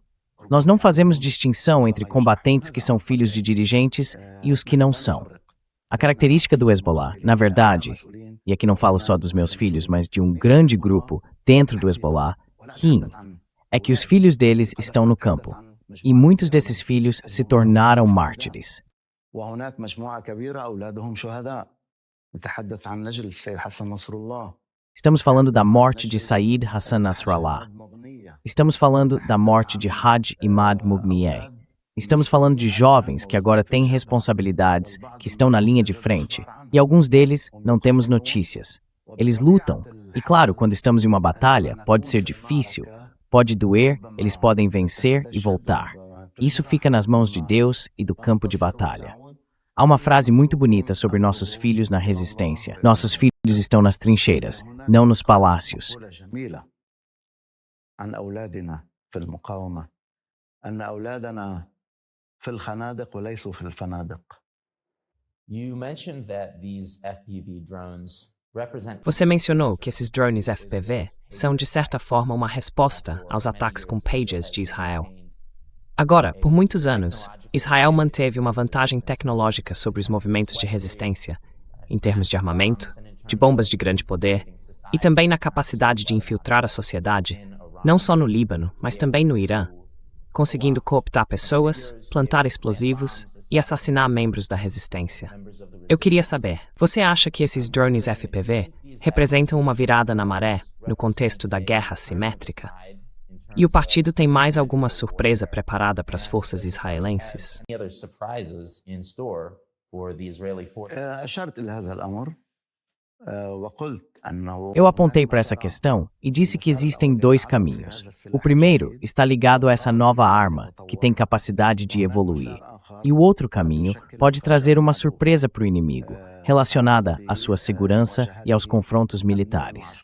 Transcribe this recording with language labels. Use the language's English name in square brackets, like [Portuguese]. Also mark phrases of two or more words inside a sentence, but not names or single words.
[Portuguese] Nós não fazemos distinção entre combatentes que são filhos de dirigentes e os que não são. A característica do Hezbollah, na verdade, e aqui não falo só dos meus filhos, mas de um grande grupo dentro do Hezbollah, é que os filhos deles estão no campo. E muitos desses filhos se tornaram mártires. [Arabic] وهناك مجموعة كبيرة أولادهم شهداء. نتحدث عن نجل السيد حسن نصر الله. [Portuguese] Estamos falando da morte de Said Hassan Nasrallah. Estamos falando da morte de Haj Imad Mughniyeh. Estamos falando de jovens que agora têm responsabilidades, que estão na linha de frente, e alguns deles não temos notícias. Eles lutam, e claro, quando estamos em uma batalha, pode ser difícil, pode doer, eles podem vencer e voltar. Isso fica nas mãos de Deus e do campo de batalha. Há uma frase muito bonita sobre nossos filhos na resistência. Nossos filhos estão nas trincheiras, não nos palácios. [Arabic] عن أولادنا في المقاومة أن أولادنا في الخنادق وليسوا في الفنادق. [English] You mentioned that these FPV drones represent [Portuguese] Você mencionou que esses drones FPV são, de certa forma, uma resposta aos ataques com pagers de Israel. Agora, por muitos anos, Israel manteve uma vantagem tecnológica sobre os movimentos de resistência, em termos de armamento, de bombas de grande poder e também na capacidade de infiltrar a sociedade, não só no Líbano, mas também no Irã, conseguindo cooptar pessoas, plantar explosivos e assassinar membros da resistência. Eu queria saber, você acha que esses drones FPV representam uma virada na maré no contexto da guerra assimétrica? E o partido tem mais alguma surpresa preparada para as forças israelenses? [English] any other surprises in store for the Israeli forces? [Arabic] أشرت إلى هذا الأمر وقلت أنه [Portuguese] Eu apontei para essa questão e disse que existem 2 caminhos. O primeiro está ligado a essa nova arma, que tem capacidade de evoluir. E o outro caminho pode trazer uma surpresa para o inimigo, relacionada à sua segurança e aos confrontos militares.